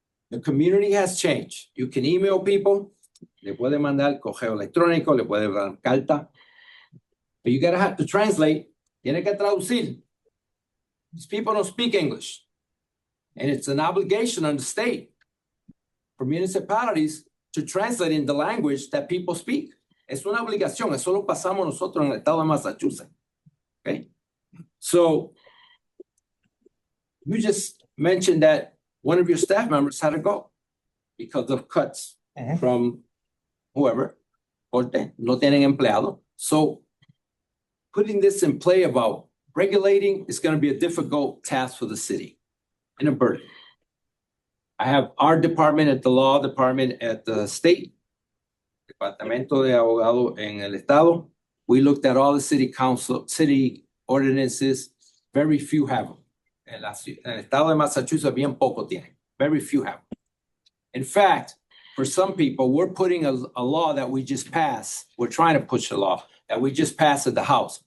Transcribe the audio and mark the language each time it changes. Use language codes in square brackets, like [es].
[en] The community has changed. You can email people, [es] le puede mandar correo electrónico, le puede dar carta, [en] but you gotta have to translate. [es] Tiene que traducir. [en] These people don't speak English. And it's an obligation on the state for municipalities to translate in the language that people speak. [es] Es una obligación. Eso lo pasamos nosotros en el estado de Massachusetts. [en] Okay? So, you just mentioned that one of your staff members had to go because of cuts from whoever. [es] Corte, no tienen empleado. [en] So, putting this in play about regulating is going to be a difficult task for the city and a burden. I have our department at the law department at the state, [es] Departamento de Abogado en el Estado. [en] We looked at all the city ordinances. Very few have them. [es] En el Estado de Massachusetts, bien poco tienen. [en] Very few have them. In fact, for some people, we're putting a law that we just passed. We're trying to push a law that we just passed at the House.